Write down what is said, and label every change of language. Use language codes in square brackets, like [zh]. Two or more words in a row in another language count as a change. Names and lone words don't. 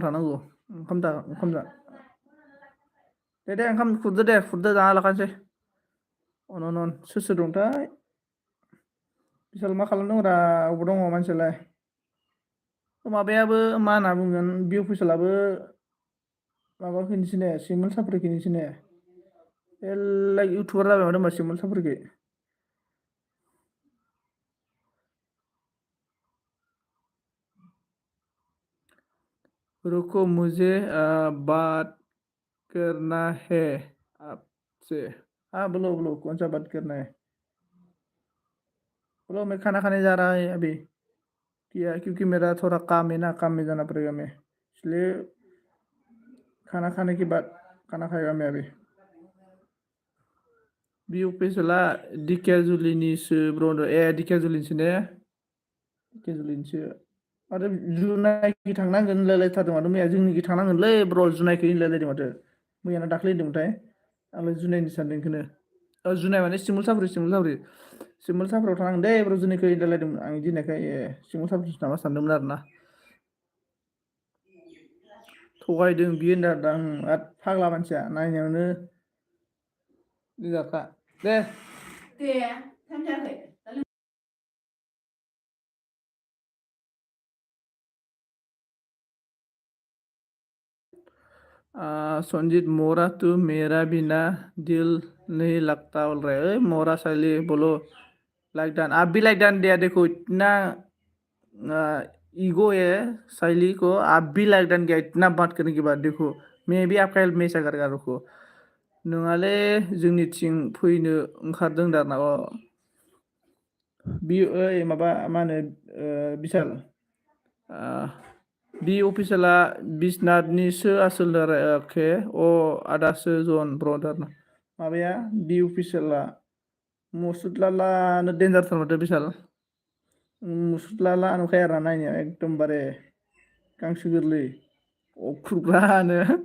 [brx] थांनांगौ ओंखाम जा दे ओंखाम खुरदो जाना लाखानोसै अन सोर सोर दंथाय बिसाल मा खालामदों रा अबाव दङ मानसियालाय माबायाबो मा होनना बुंगोन बि अफिसालाबो माबाफिनोसै ने सिमोन साफ्रि फिनिसै ने मेरला इउटुबार जाबाय माथो होनबा सिमोन साफ्रिखै [hi] रुको मुझे बात करना है आपसे हाँ बोलो कौन सा बात करना है बोलो मैं खाना खाने जा रहा है अभी किया क्योंकि मेरा थोड़ा काम है ना काम में जाना पड़ेगा मैं इसलिए खाना खाने के बाद खाना खाएगा मैं अभी [brx] बि अफिसला दिकेजुलिनिसो ब्र ए दिकेजुलिनिसो ने दिकेजुलिनिसो माथो जुनायखै थांनांगोन होनलायलायथारदों माथो मैया जोंनिखै थांनांगोनलै ब्र जुनायखै होनलायलायदों माथो मैयाना दाख्लै होनदोंमोनथाय आंलाय जुनायनि सानदों बेखौनो जुनाय माने सिमोल साफ्रि सिमोल साफ्रियाव थांनांगोन दे ब्र जुनिखै होनलायलायदोंमोन आं इदि होननायखाय ए सिमोल साफ्रिसो नामा सानदोंमोन आरोना थगायदों बियो होनदों आरोदा आद फाग्ला मानसिया नायनायावनो देनजारखा दे टाइम जायाखै [hi] संजीत मोरा तू मेरा बिना दिल नहीं लगता बोल रहा है मोरा साली बोलो [en] like done [hi] आप भी [en] like done [hi] दिया देखो इतना ईगो है साइली को आप भी [en] like done [hi] किया इतना बात करने के बाद देखो मैं भी आपका हेल्प में करेगा रुको [brx] नोंहाले जोंनिथिं फैनो ओंखारदों दाना बि ओइ माबा मा होनो बिशाल बि अफिसियेला बिसनाथनिसो आसोल के आदासो जन ब्रदार माबाया बि अफिसियेला मुसुदलालानो देन्जारथार माथो बिशाल मुसुदलाला नुखायो आरोना नायनायाव एकदमबारे गांसो गोरलै अख्रुबग्रानो